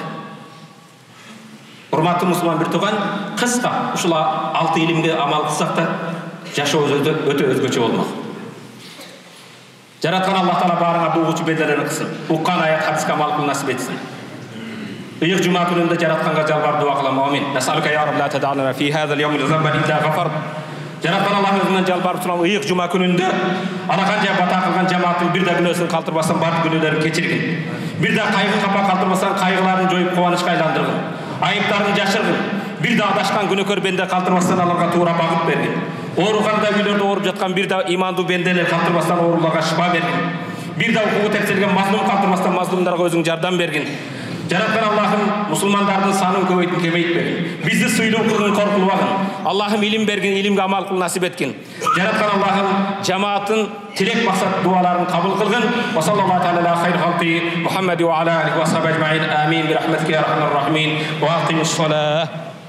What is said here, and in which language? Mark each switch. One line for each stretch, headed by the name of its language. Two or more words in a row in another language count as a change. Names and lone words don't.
Kyrgyz: Урматтуу мусулман бир тууган, кыска ушул 6 илимге амал кылсак да жашообуз өтө өзгөчө болмок. Жараткан Аллах Таала баарыңа бугучу бедерин кылсын. Уккан аят хадиске амал кылуу насип этсин. Ыйык жума күнүндө жаратканга жалбар дуа кылам. Амин.
Arabic: نسألك يا ربي لا تدع لنا في هذا اليوم ذنبا إلا غفرت.
Kyrgyz: Жараткан Аллах өзүнөн жалбарып турам. Ыйык жума күнүндө ана канча бата кылган жамааттын бир да күнөөсүн калтырбастан бардык күнөөлөрүн кечиргин. Бир да кайгы капа калтырбастан кайгыларын жоюп кубанычка айландыргын. Айыптарын жашыргын. Бир да адашкан күнөөкөр бенде калтырбастан аларга туура багыт бергин. Ооруканада үйлөрдө ооруп жаткан бир да имандуу бенделер калтырбастан ооруларга шифа бергин. Бир да укугу тепселген мазлум калтырбастан мазлумдарга өзүң жардам бергин. Жараткан Аллахым мусулмандардын санын көбөйтүп кемейтпегин. Бизди сыйлуу кылгын, коркулбагын. Аллахым илим бергин, илимге амал кылуу насип эткин. Жараткан Аллахым жамааттын тилек максат дуаларын кабыл кылгын.
Arabic: وصلى الله تعالى خير خلقه محمد وعلى آله وصحبه أجمعين. آمين برحمتك يا أرحم الراحمين. وأقم الصلاة.